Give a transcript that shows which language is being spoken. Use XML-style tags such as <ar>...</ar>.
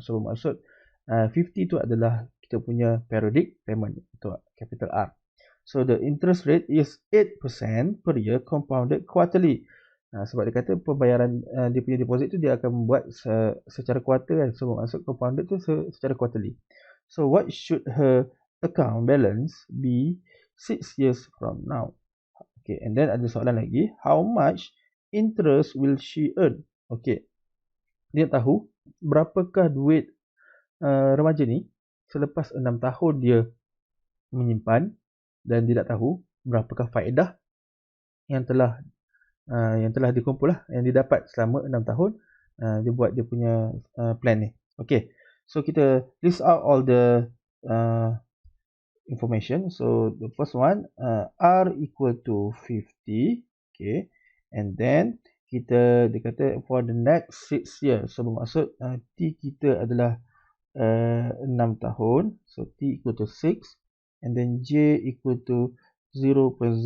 <ms>So maksud 50 itu adalah kita punya periodic payment, itu capital R.</ms> <en>So the interest rate is 8% per year compounded quarterly.</en> <ms>Sebab dia kata pembayaran dia punya deposit tu dia akan membuat secara kuartal kan. So maksud compounded tu secara quarterly.</ms> <en>So what should her account balance be 6 years from now? Okay, and then</en> <ms>ada soalan lagi,</ms> <en>how much interest will she earn?</en> <ms>Okay, dia tahu berapakah duit remaja ni selepas 6 tahun dia menyimpan, dan dia tak tahu berapakah faedah yang telah dikumpul lah, yang didapat selama 6 tahun dia buat dia punya plan ni.</ms> <en>Okay, so kita list out all the information. So the first one, R equal to 50. Okay, and then dia kata for the next 6 years.</en> <ms>So bermaksud T kita adalah 6 tahun.</ms> <en>So T equal to 6, and then J equal to 0.08.</en>